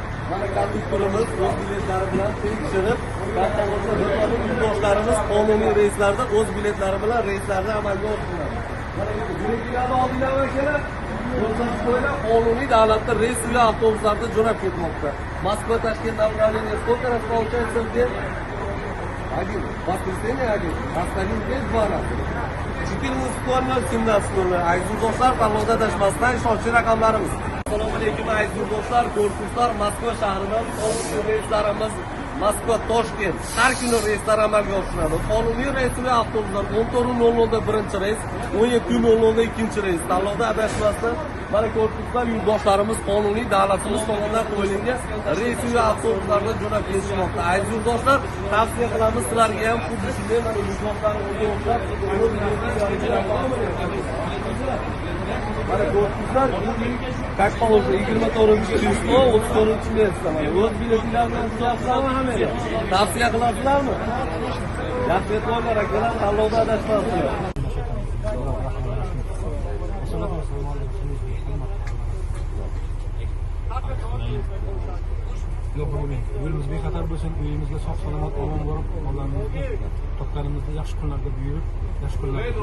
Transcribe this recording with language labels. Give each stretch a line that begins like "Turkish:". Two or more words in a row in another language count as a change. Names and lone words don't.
Uzbek: Mana konduktorimiz o'z biletlari bilan tekshirib, yurtdoshlarimiz qonuniy reyslarda o'z biletlari bilan reyslarni amalga oshiradi. Mana biletlarni oldinglarmi kerak? Ko'rsatib qo'ylar, qonuniy davlatda reys uya avtobuslarda jo'nab ketmoqda.
Russian: Moskva Toshkent направление сколько раз получается в день? Один. Воскресенье один. Остальные день два раза. 14:00-17:00.
Uzbek: Aziz do'stlar, tanlovda adashmasdan ishonchli raqamlarimiz. Assalomu alaykum aziz do'stlar, ko'rguvchilar, Moskva shahridan qonuniy reyslarimiz Moskva Toshkent har kuni reyslar amalga oshiriladi. Qonuniy reysli avtobuslar 14:00 da birinchi reys, 17:00 da ikkinchi reys. Tanlovda adashmasdan mana ko'rguvchilar, yurtdoshlarimiz qonuniy davlatimiz tomonidan qo'yilgan reysli avtobuslarda jo'nab ketishmoqda. Aziz yurtdoshlar, tavsiya qilamiz sizlarga ham xuddi shunday mana yurtdoshlarimizga o'xshab mana ko'rguvchilar,
Russian: как положено, 24 число, 34 место.
Uzbek: O'z biletinglarni ushlasizlarmi hamma? Tavsiya qilasizlarmi? Yaxshi e'tiborlar akalar, tanlovda adashmasizlar. Yo'limiz bexatar bo'lsin, uyimizga sog' salomat omon borib, mollarimizni, topganimizni yaxshi kunlarda buyurib, yaxshi kunlarda.